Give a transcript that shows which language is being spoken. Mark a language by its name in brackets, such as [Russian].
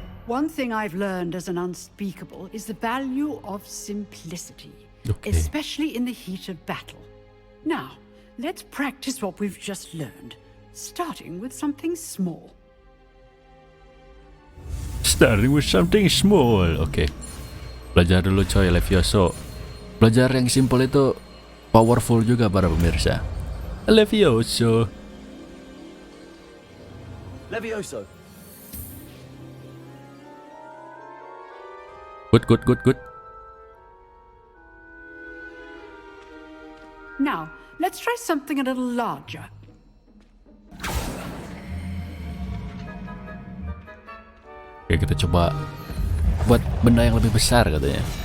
[English] One thing I've learned as an unspeakable is the value of simplicity, Okay. especially in the heat of battle. Now, let's practice what we've just learned, starting with something small. Starting with something small. [Indonesian] Oke. Belajar dulu coy, Levioso. Belajar yang simple itu powerful juga para pemirsa. Levioso. Levioso. [English] Good. Now, let's try something a little larger. [Indonesian] Oke, kita coba buat benda yang lebih besar katanya.